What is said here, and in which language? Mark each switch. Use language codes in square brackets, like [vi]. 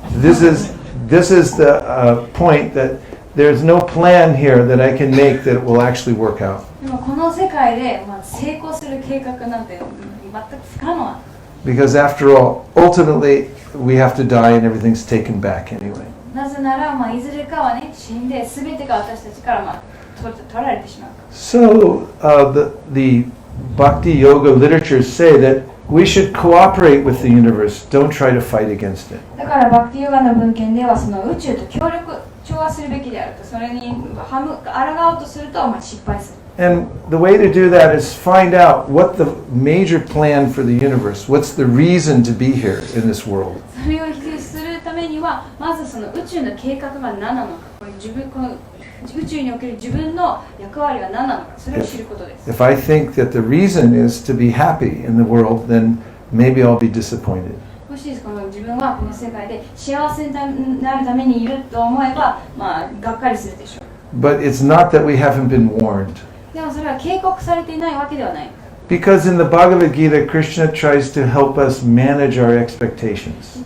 [en] This is the point that there's no plan here that I can make that will actually work out. [ja] でもこの世界で、成功する計画なんて全く不可能。 [en] Because after all, ultimately, we have to die and everything's taken back anyway. [ja] なぜなら、いずれかはね、死んで全てが私たちから、取られてしまう。 [en] So the Bhakti Yoga literatures say that we should cooperate with the universe. Don't try to fight against it. [ja] だからバクティヨガの文献ではその宇宙と協力調和するべきであると、それに抗おうとすると失敗する。 [en] And the way to do that is find out what the major plan for the universe, what's the reason to be here in this world. [ja] それを否定するためには、まずその宇宙の計画が何なのか、この宇宙における自分の役割は何なのか、それを知ることです。 [en] If I think that the reason is to be happy in the world, then maybe I'll be disappointed. [ja] もしこの自分はこの世界で幸せになるためにいると思えば、がっかりするでしょう。 [en] But it's not that we haven't been warned. [ja] でもそれは警告されていないわけではない。 [en] Because in the Bhagavad Gita, Krishna tries to help us manage our expectations.